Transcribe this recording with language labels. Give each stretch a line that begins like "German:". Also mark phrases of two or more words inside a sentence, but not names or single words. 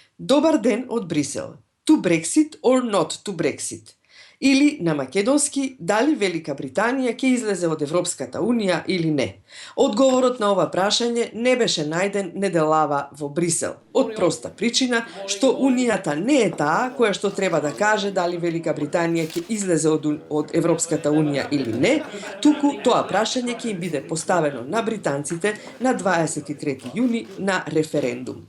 Macedonian: Добар ден од Брисел.
English: To Brexit or not to Brexit?
Macedonian: Или на македонски, дали Велика Британија ќе излезе од Европската Унија или не? Одговорот на ова прашање не беше најден неделава во Брисел, од проста причина што Унијата не е таа која што треба да каже дали Велика Британија ќе излезе од Европската Унија или не, туку тоа прашање ќе им биде поставено на британците на 23 јуни на референдум.